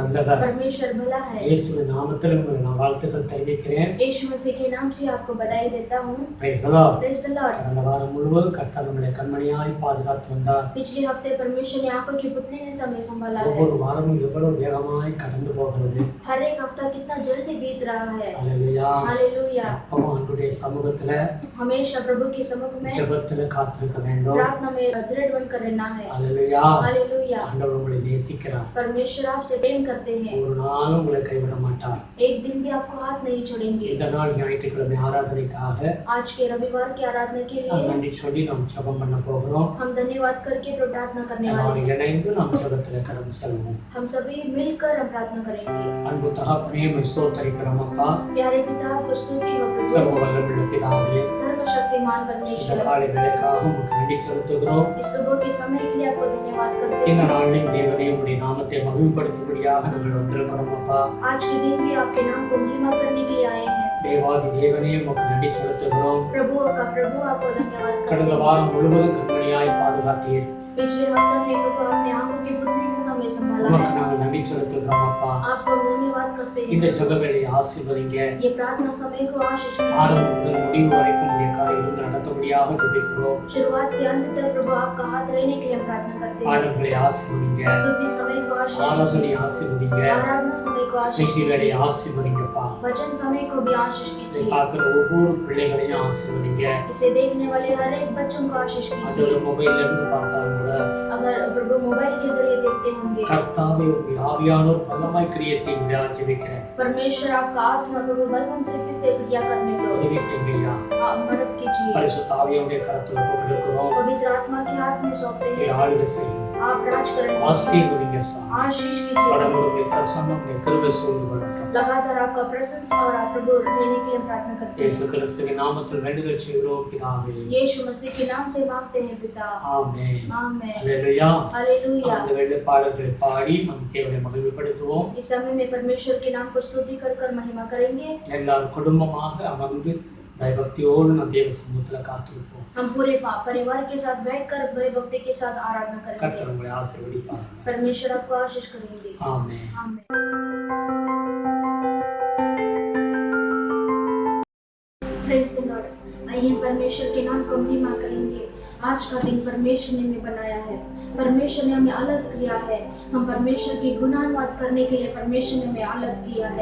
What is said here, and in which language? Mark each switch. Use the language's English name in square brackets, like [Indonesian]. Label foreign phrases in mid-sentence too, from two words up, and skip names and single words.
[Tamil] நல்லவர். [Hindi] परमेश्वर भला है। [Tamil] இயேசுவின் நாமத்தில் உங்களுக்கு நான் வாழ்த்துக்கள் தெரிவிக்கிறேன். [Hindi] यीशु मसीह के नाम से आपको बधाई देता हूँ। [English] Praise the Lord. Praise the Lord। [Tamil] கடந்த வாரம் முழுவதும் கர்த்தர் நம்மளை கண்மணியாய் பாதுகாத்து வந்தார். [Hindi] पिछले हफ्ते परमेश्वर ने आंखों की पुतली ने समय संभाला है। [Tamil] ஒவ்வொரு வாரமும் எவ்வளவு வேகமாய் கடந்து போகிறது. [Hindi] हर एक हफ्ता कितना जल्दी बीत रहा है। [Tamil] ஹalleluya. [Hindi] हालेलुया। [Tamil] அப்போ ஆண்டவருடைய சமூகத்துல [Hindi] हमेशा प्रभु के सम्मुख में [Tamil] ஜெபத்துல காத்திருக்க வேண்டும். [Hindi] प्रार्थना में दृढ़ बनकर रहना है। [Tamil] ஹalleluya. [Hindi] हालेलुया। [Tamil] ஆண்டவர் உங்களை நேசிக்கிறார். [Hindi] परमेश्वर आपसे प्रेम करते हैं। [Tamil] ஒரு நாளும் உங்களை கைவிட மாட்டார். [Hindi] एक दिन भी आपको हाथ नहीं छोड़ेंगे। [Tamil] இந்த நாள் ஞாயிற்றுக்கிழமை ஆராதனைக்காக [Hindi] आज के रविवार की आराधना के लिए [Tamil] நன்றி சொல்லி நாம் ஜெபம் பண்ண போகிறோம். [Hindi] हम धन्यवाद करके प्रार्थना करने [Tamil] நாம் [Hindi] वाले हैं। [Tamil] இணைந்து நாம் ஜெபத்துல கடந்து செல்வோம். [Hindi] हम सभी मिलकर हम प्रार्थना करेंगे। [Tamil] அன்பு தகப்பனே உம்மை ஸ்தோத்திரிக்கிறோம் அப்பா. [Hindi] प्यारे पिता आपको स्तुति हो प्रभु। [Tamil] சர்வ வல்லமையுள்ள பிதாவே, [Hindi] सर्वशक्तिमान [Tamil] இந்த [Hindi] परमेश्वर, [Tamil] காலை வேளைக்காக உமக்கு நன்றி செலுத்துகிறோம். [Hindi] इस सुबह के समय के लिए आपको धन्यवाद करते [Tamil] இந்த [Hindi] हैं। [Tamil] நாளில் தேவனே உம்முடைய நாமத்தை மகிமைப்படுத்தும்படியாக நாங்கள் வந்திருக்கிறோம் அப்பா. [Hindi] आज के दिन भी आपके नाम को महिमा करने के लिए आए हैं। [Tamil] தேவாதி தேவனே உமக்கு நன்றி செலுத்துகிறோம். [Hindi] प्रभु का प्रभु आपको धन्यवाद करते [Tamil] கடந்த [Hindi] हैं। [Tamil] வாரம் முழுவதும் கண்மணியாய் பாதுகாத்தீர். [Hindi] पिछले हफ्ते में प्रभु आपने आंखों की पुतली से समय संभाला [Tamil] உமக்கு [Hindi] है। [Tamil] நாங்கள் நன்றி செலுத்துகிறோம் அப்பா. [Hindi] आपको धन्यवाद करते [Tamil] இந்த [Hindi] हैं। [Tamil] ஜெப வேளையை ஆசீர்வதிங்க. [Hindi] ये प्रार्थना समय को आशीष कीजिए। [Tamil] ஆரம்பம் முதல் முடிவு வரைக்கும் உடைய காரியங்கள் நடத்தபடியாக ஜெபிக்கிறோம். [Hindi] शुरुआत से अंत तक प्रभु आपका हाथ रहने के लिए हम प्रार्थना करते हैं। [Tamil] பாடல்களை ஆசீர்வதிங்க. [Hindi] स्तुति समय को आशीष [Tamil] ஆராதனை [Hindi] कीजिए। [Tamil] ஆசீர்வதிங்க. [Hindi] आराधना समय को आशीष [Tamil] செய்தி [Hindi] कीजिए। [Tamil] வேளையை ஆசீர்வதிங்கப்பா. [Hindi] वचन समय को भी आशीष [Tamil] இதை [Hindi] कीजिए। [Tamil] பார்க்கிற ஒவ்வொரு பிள்ளைகளையும் ஆசீர்வதிங்க. [Hindi] इसे देखने वाले हर एक बच्चों को आशीष [Tamil] அது [Hindi] कीजिए। [Tamil] மொபைல்ல இருந்து பார்த்தாலும் கூட [Hindi] अगर प्रभु मोबाइल के जरिए देखते होंगे, [Tamil] கர்த்தாவே உம்முடைய ஆவியானோர் வல்லமாய் கிரியை செய்யும்படியாக ஜெபிக்கிறேன். [Hindi] परमेश्वर आपका आत्मा प्रभु बलवंत तरीके से क्रिया करने दो। [Tamil] உதவி செய்யுங்கய்யா. [Hindi] आप मदद कीजिए। [Tamil] பரிசுத்த ஆவியானுடைய கரத்துல ஒப்புக்கொடுக்கிறோம். [Hindi] पवित्र आत्मा के हाथ में सौंपते [Tamil] இதை [Hindi] हैं। [Tamil] ஆளுகை செய்யும். [Hindi] आप राज करें। [Tamil] ஆசீர்வதிங்க சுவாமி. [Hindi] आशीष कीजिए। [Tamil] கடவுளுடைய பிரசன்னம் உடைய கிருபை சூழ்ந்து கொள்ளட்டும். [Hindi] लगातार आपका प्रशंसा और आप प्रभु रहने के लिए हम प्रार्थना करते [Tamil] இயேசு [Hindi] हैं। [Tamil] கிறிஸ்துவின் நாமத்தில் வேண்டுதல் செய்கிறோம் பிதாவே. [Hindi] यीशु मसीह के नाम से मांगते हैं पिता। [Tamil] ஆமென். [Hindi] आमेन। [Tamil] அல்லேலூயா. [Hindi] हालेलुया। [Tamil] அந்த வேளைப்பாடல்களை பாடி நம் தேவனை மகிமைப்படுத்துவோம். [Hindi] इस समय में परमेश्वर के नाम को स्तुति कर कर महिमा करेंगे। [Tamil] எல்லாரும் குடும்பமாக அமர்ந்து பயபக்தியோடு நம் தேவ சமூகத்துல காத்திருப்போம். [Hindi] हम पूरे परिवार के साथ बैठकर भय भक्ति के साथ आराधना करेंगे। [Tamil] கர்த்தர் உங்களை ஆசீர்வதிப்பார். [Hindi] परमेश्वर आपको आशीष करेंगे। [Tamil] ஆமென். [Hindi] आमेन। [English] Praise the Lord. [Hindi] आइए परमेश्वर के नाम को महिमा करेंगे। आज का दिन परमेश्वर ने हमें बनाया है। परमेश्वर ने हमें अलग किया है। हम परमेश्वर की गुणानुवाद करने के लिए परमेश्वर ने हमें अलग किया है।